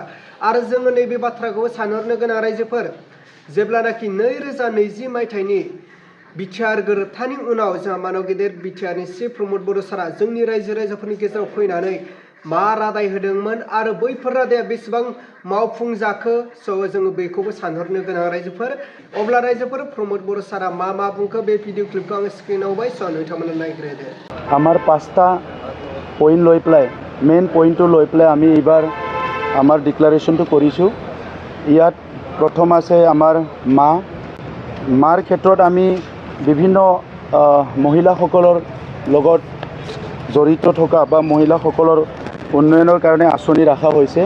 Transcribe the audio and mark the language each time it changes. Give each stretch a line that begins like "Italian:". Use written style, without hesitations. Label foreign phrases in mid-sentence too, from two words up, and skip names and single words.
Bodo: आरो जोङो नैबे बाथ्राखौबो सानहरनो गोनां रायजोफोर, जेब्लानाखि 2020 मायथाइनि बिटिआर गोरोबथानि उनाव जोंहा मानव गेदेर बिटिआरनि चिफ प्रमद बर' सारा जोंनि रायजो राजाफोरनि गेजेराव फैनानै मा रादाय होदोंमोन आरो बैफोर रादाया बेसेबां मावफुंजाखो जोङो बेखौबो सानहरनो गोनां रायजोफोर। अब्ला रायजोफोर प्रमद बर' सारा मा बुंखो बे भिडिअ क्लिपखौ आङो स्क्रिनाव होबाय, नोंथांमोना नायग्रोदो।
Assamese: আমাৰ 5টা পইণ্ট লৈ পেলাই মেইন পইণ্টটো লৈ পেলাই আমি এইবাৰ আমাৰ ডিক্লাৰেশ্যনটো কৰিছোঁ। ইয়াত প্ৰথম আছে আমাৰ মা। মাৰ ক্ষেত্ৰত আমি বিভিন্ন মহিলাসকলৰ লগত জড়িত থকা বা মহিলাসকলৰ উন্নয়নৰ কাৰণে আঁচনি ৰখা হৈছে।